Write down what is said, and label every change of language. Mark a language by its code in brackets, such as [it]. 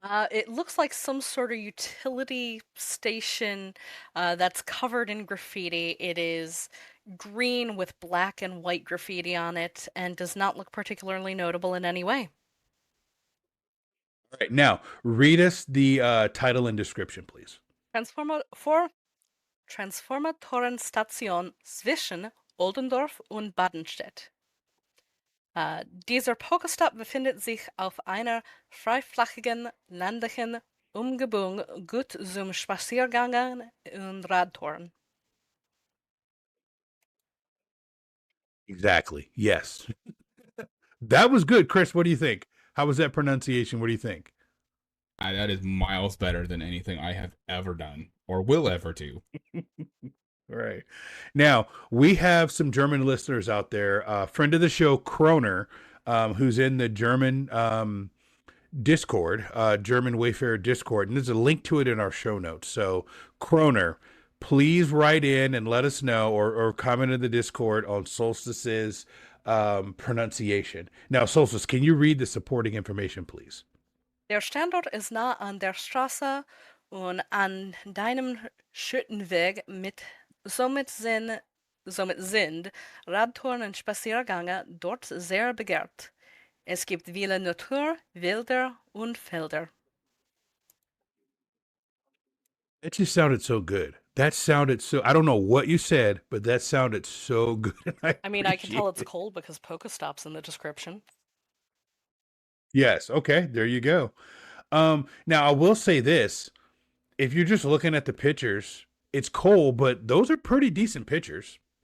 [en] It looks like some sort of utility station that's covered in graffiti. It is green with black and white graffiti on it and does not look particularly notable in any way. All right, now read us the title and description, please. [de] Transformatorenstation zwischen Oldendorf und Badenstedt. Dieser Pokestop befindet sich auf einer freiflächigen, ländlichen Umgebung gut zum Spaziergang und Radtouren. [en] Exactly. Yes. That was good, Chris. What do you think? How was that pronunciation? What do you think? That is miles better than anything I have ever done or will ever do. Right. Now, we have some German listeners out there. Friend of the show, Kroner, who's in the German Discord, German Wayfarer Discord. And there's a link to it in our show notes. So, Kroner, please write in and let us know or comment in the Discord on Solstice's pronunciation. Now, Solstice, can you read the supporting information, please? [de] Der Standort ist nah an der Straße und an deinem Schüttenweg somit sind Radtouren und Spaziergänge dort sehr begehrt. Es gibt viele Natur, Wälder und Felder. [en] That just sounded so good. That sounded so, I don't know what you said, but that sounded so good. I mean, I can tell it's cold because Pokestops in the description. Yes. Okay. There you go. Now I will say this, if you're just looking at the pictures, it's cold, but those are pretty decent pictures.